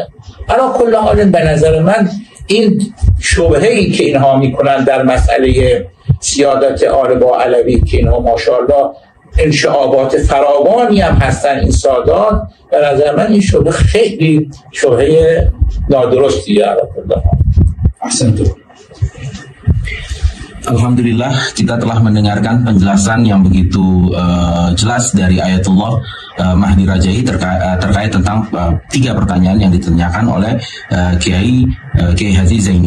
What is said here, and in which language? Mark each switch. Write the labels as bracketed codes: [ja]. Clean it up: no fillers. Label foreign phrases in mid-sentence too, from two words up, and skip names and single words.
[fa] حالا کل حال به نظر من این شبهه‌ای که اینها میکنن در مسئله سیادت آل با علوی، که اینها ماشاءالله انشعابات فراوانی هم هستن این سادات، به نظر من این شبهه خیلی شبهه نادرستیه. [ar] Ahsantum. [id] Alhamdulillah, kita telah mendengarkan penjelasan yang begitu jelas dari Ayatullah Mahdi Rajai terkait tentang 3 pertanyaan yang ditanyakan oleh Kiai Haji Zaini.